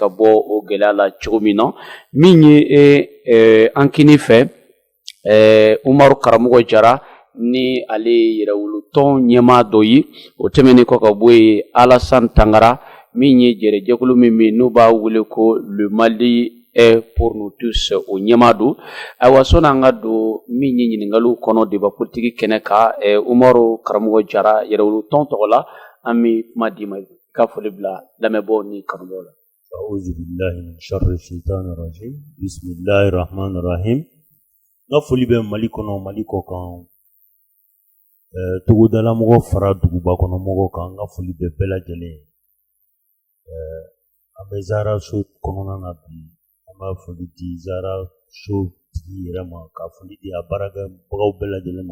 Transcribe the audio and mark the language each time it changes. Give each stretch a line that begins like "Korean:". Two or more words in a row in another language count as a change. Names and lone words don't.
Bambara: bɔ o gɛlɛya la cogo min na min ye an kini fɛ Umaru Karamɔgɔ Jara ni ale yɛrɛwolotɔn ɲɛmaa dɔ ye o tɛmɛnen kɔ ka bɔ yen Alassane Tangara min ye jɛrɛjɛkulu min bɛ n'u b'a wele ko
French: le Mali est pour nous tous
Bambara: o ɲɛmaa don ayiwa sɔnni an ka don min ye ɲininkaliw kɔnɔ
French: débat politique
Bambara: kɛnɛ kan Umaru Karamɔgɔ Jara yɛrɛwolotɔn tɔgɔ la an bɛ kuma d'i ma ka foli bila lamɛnbaaw ni kanubaaw la.
Arabic: أعوذ بالله من شر الشيطان الرجيم بسم الله الرحمن الرحيم.
Bambara: N ka foli bɛ Mali kɔnɔ Mali kɔ kan togodala mɔgɔ fara duguba kɔnɔ mɔgɔ kan n ka foli bɛ bɛɛ lajɛlen ye. An bɛ Zara so kɔnɔna na bi an b'a foli di Zara so tigi yɛrɛ ma ka foli di a baarakɛbagaw bɛɛ lajɛlen ma.